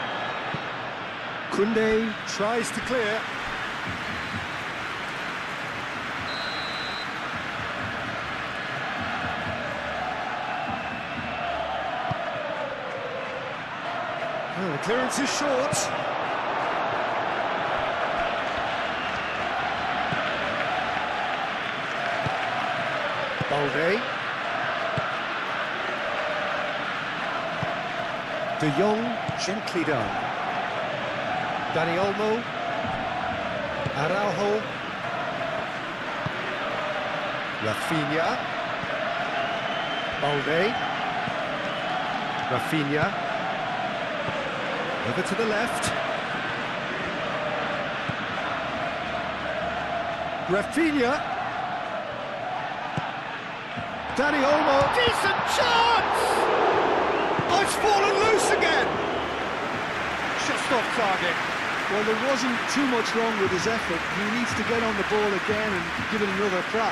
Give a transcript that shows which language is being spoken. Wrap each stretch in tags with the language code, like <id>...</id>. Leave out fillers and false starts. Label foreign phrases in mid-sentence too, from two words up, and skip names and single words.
<en>Koundé tries to clear. Oh, the clearance is short. Balde. De Jong, gently done. Dani Olmo. Araujo. Rafinha. Balde. Rafinha. Over to the left. Rafinha. Dani Olmo. Decent chance! Oh, it's fallen loose again! Just off target. Well, there wasn't too much wrong with his effort. He needs to get on the ball again and give it another crack.</en>